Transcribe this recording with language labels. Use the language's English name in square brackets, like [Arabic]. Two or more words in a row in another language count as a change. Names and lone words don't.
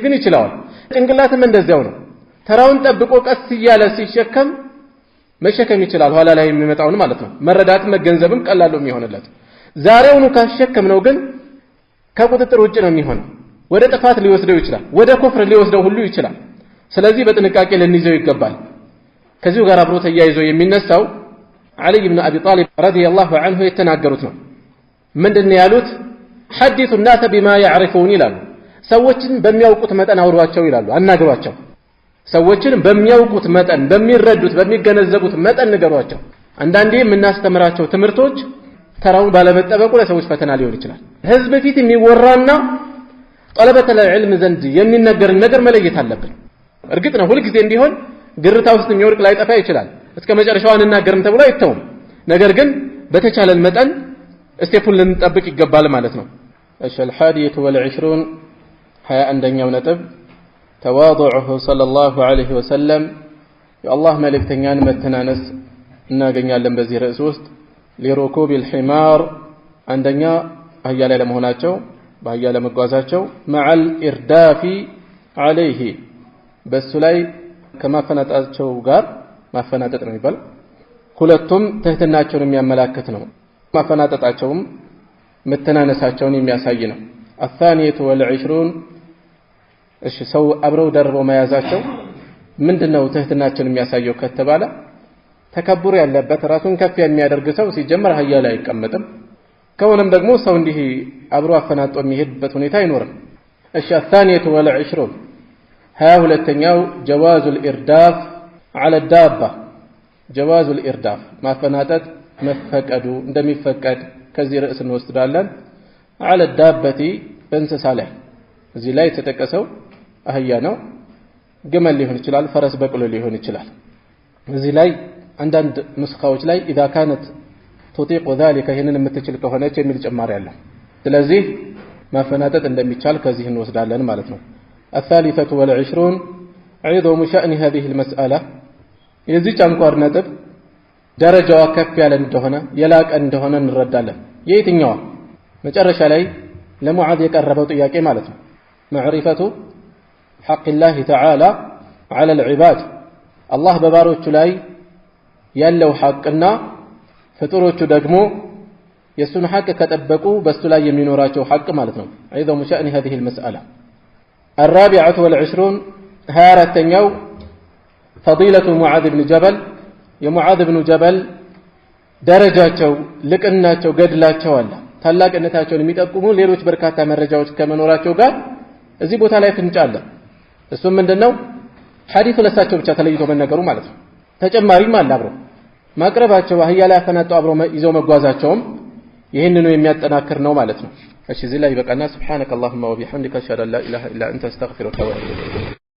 [Amharic] ግን ይችላል። ጭንቅላትም እንደዚያው ነው። ተራውን ጠብቆ ቀስ እያለ ሲሸከም መሸከም ይችላል፣ ኋላ ላይ የሚመጣውን ማለት ነው። መረዳትም መገንዘብም ቀላል ነው የሚሆንለት። ዛሬውኑ ካሸከምነው ግን ከቁጥጥር ውጭ ነው የሚሆነው። ወደ ጥፋት ሊወስደው ይችላል፣ ወደ ኩፍር ሊወስደው ሁሉ ይችላል። ስለዚህ በጥንቃቄ ልንይዘው ይገባል። ከዚሁ ጋር አብሮ ተያይዞ የሚነሳው ዓሊ ብን አቢ ጣሊብ [Arabic] رضي الله عنه [Amharic] የተናገሩት ነው። ምንድነው ያሉት? ሐዲሱ [Arabic] الناس بما يعرفون [Amharic] ይላሉ። ሰዎችን በሚያውቁት መጠን አውሯቸው ይላሉ፣ አናግሯቸው። ሰዎችን በሚያውቁት መጠን በሚረዱት በሚገነዘቡት መጠን ንገሯቸው። አንዳንዴ የምናስተምራቸው ትምህርቶች ተራውን ባለመጠበቁ ለሰዎች ፈተና ሊሆን ይችላል። ህዝብ ፊት የሚወራና [Arabic] طلبة العلم [Amharic] ዘንድ የሚነገር ነገር መለየት አለብን። እርግጥ ነው ሁሉ ጊዜም ቢሆን ግርታ ውስጥ የሚወርቅ ላይጠፋ ይችላል። እስከ መጨረሻው አንናገርም ተብሎ አይተውም። ነገር ግን በተቻለን መጠን ስቴፑን ልንጠብቅ ይገባል ማለት ነው። [Arabic] الحادية والعشرون [Amharic] 21ኛው ነጥብ [Arabic] تواضعه صلى الله عليه وسلم [Amharic] የአላህ መልእክተኛን መተናነስ እናገኛለን በዚህ ርዕስ ውስጥ። ሊሩኩብ الحمار አንደኛ አህያ ላይ ለመሆናቸው በአህያ ለመጓዛቸው [Arabic] مع الإرداف عليه [Amharic] በሱ ላይ ከማፈናጣቸው ጋር ማፈናጠጥ ነው ይባል። ሁለቱም ትህትናቸውን የሚያመላክት ነው። ማፈናጠጣቸውም መተናነሳቸውን የሚያሳይ ነው። [Arabic] الثانية والعشرون [Amharic] እሺ ሰው አብረው ደርበው መያዛቸው ምንድነው ትህትናቸውን የሚያሳየው ከተባለ ተከቡር ያለበት ራሱን ከፍ የሚያደርግ ሰው ሲጀመር አህያ ላይ አይቀመጥም። ከሆነም ደግሞ ሰው እንዲህ አብሮ አፈናጦ የሚሄድበት ሁኔታ አይኖርም። እሺ [Arabic] الثانية والعشرون [Amharic] 22ኛው [Arabic] جواز الإرداف على الدابة جواز الإرداف [Amharic] ማፈናጠጥ መፈቀዱ እንደሚፈቀድ ከዚህ ርዕስ እንወስዳለን። [Arabic] على الدابة [Amharic] በእንስሳ ላይ እዚህ ላይ የተጠቀሰው አህያ ነው። ግመል ሊሆን ይችላል፣ ፈረስ በቅሎ ሊሆን ይችላል። እዚህ ላይ አንዳንድ ንስኻዎች ላይ [Arabic] إذا كانت تطيق ذلك [Amharic] ይህንን የምትችል ከሆነች የሚል ጭማሪ አለ። ስለዚህ ማፈናጠጥ እንደሚቻል ከዚህ እንወስዳለን ማለት ነው። [Arabic] الثالثة والعشرون عظم شأن هذه [Amharic] المسألة የዚች አንኳር ነጥብ ደረጃዋ ከፍ ያለ እንደሆነ የላቀ እንደሆነ እንረዳለን። የትኛዋ መጨረሻ ላይ ለሙዓዝ የቀረበው ጥያቄ ማለት ነው። [Arabic] معرفة حق الله تعالى على العباد [Amharic] الله በባሮቹ ላይ ያለው ሐቅና ፍጡሮቹ ደግሞ የሱን ሐቅ ከጠበቁ በሱ ላይ የሚኖራቸው ሐቅ ማለት ነው። [Arabic] عظم شأن هذه المسألة الرابعة والعشرون [Amharic] 24ኛው [Arabic] فضيلة معاذ بن جبل [Amharic] የሙዓዝ ብኑ ጀበል ደረጃቸው ልቅናቸው ገድላቸው አለ። ታላቅነታቸውን የሚጠቁሙ ሌሎች በርካታ መረጃዎች ከመኖራቸው ጋር እዚህ ቦታ ላይ ፍንጭ አለ። እሱም ምንድነው? ሐዲሱ ለሳቸው ብቻ ተለይቶ መነገሩ ማለት ነው። ተጨማሪም አለ አብሮ ማቅረባቸው አህያ ላይ አፈናጠው አብሮ ይዘው መጓዛቸውም ይህንኑ የሚያጠናክር ነው ማለት ነው። እሺ እዚህ ላይ በቃና [Arabic] سبحانك اللهم وبحمدك اشهد ان لا اله الا انت استغفرك واتوب اليك